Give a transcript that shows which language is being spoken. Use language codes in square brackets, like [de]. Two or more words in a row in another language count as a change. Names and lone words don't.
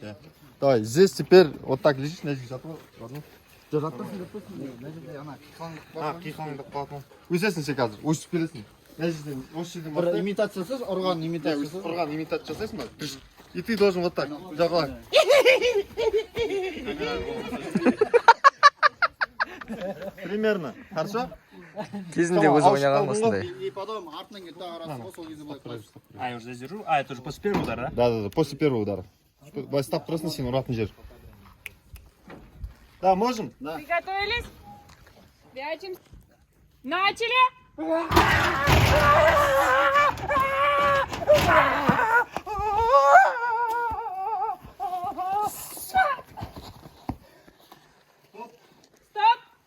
[kk] Иә. [ru] Давай, здесь теперь вот так лежишь, [kk] мына жерге жатып ал. Ладно? Жоқ, жатпасын, мына жерде ана қиқаңдап қалатын. Өсесің сен қазір, өсіп келесің. Мына жерден, осы жерден бір имитация жасайсың, ұрған имитация. Ұрған имитация жасайсың ба? [ru] И ты должен вот так, [kk] жағалай. [ru] Примерно. Хорошо? [kk] Кезінде өзі ойнаған осындай. [ru] И потом [kk] артынан кетті ағарасың ғой, сол кезде былай тұрасың. [ru] А, я уже здесь держу. А, это уже после первого удара, да? Да, после первого удара. [kk] Былай ұстап тұрасың, сен ұратын жер. [ru] Да, можем? Да. Приготовились. Прячем. Начали. Стоп.